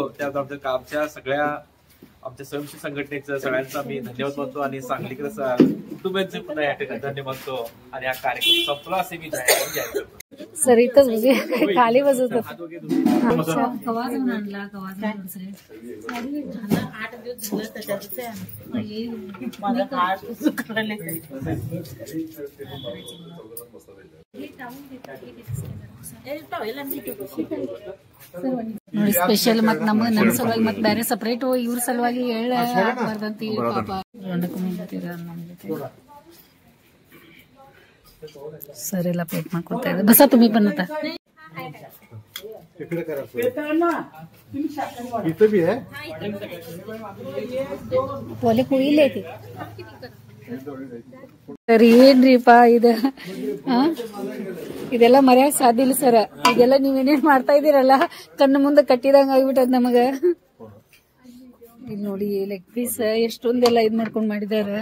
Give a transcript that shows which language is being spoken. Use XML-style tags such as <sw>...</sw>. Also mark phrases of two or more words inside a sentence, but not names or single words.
<mr>त्यात आमच्या सगळ्या आमच्या स्वयंसेवी संघटनेचं सगळ्यांचा मी धन्यवाद मानतो आणि सांगलीकर कुटुंबियांचे पुन्हा या ठिकाणी धन्यवाद मानतो आणि हा कार्यक्रम संपला असे मी जाहीर करतो. सर इथंच म्हणजे खाली बसत कवा जाऊन आणला कवा झाला 8 दिवस झालं त्याच्यात</mr> <kn>ಸ್ಪೆಷಲ್ ಮತ್ ನಮ್ಮ ಸಲುವಾಗಿ ಮತ್ ಬೇರೆ ಸಪರೇಟ್ ಇವ್ರ ಸಲುವಾಗಿ ಹೇಳಬಾರ್ದಂತ ಪಾಪ सर ಎಲ್ಲ ಪೇಟ್ ಮಾಡ್ಕೊತಾ ಇದ್ದಾರೆ.</kn> <mr>ಬಸ तुम्ही पण आता इकडे करा. इथं बी आहे</mr> <kn>ಒಲೆ ಕುಯ್ಲೇತಿ ಸರ್. ಏನ್ರಿಪಾ ಇದು ಇದೆಲ್ಲ ಮರ್ಯಾಕ್ ಸಾಧ್ಯ ಇಲ್ಲ ಸರ್. ಇದೆಲ್ಲ ನೀವೇನೇನ್ ಮಾಡ್ತಾ ಇದೀರಲ್ಲ ಕಣ್ಣು ಮುಂದೆ ಕಟ್ಟಿದಂಗ ಆಗ್ಬಿಟ್ಟದ ನಮಗ. ಇಲ್ಲಿ ನೋಡಿ ಲೆಗ್ ಪೀಸ್ ಎಷ್ಟೊಂದೆಲ್ಲ ಇದ್ ಮಾಡ್ಕೊಂಡ್ ಮಾಡಿದಾರ.</kn>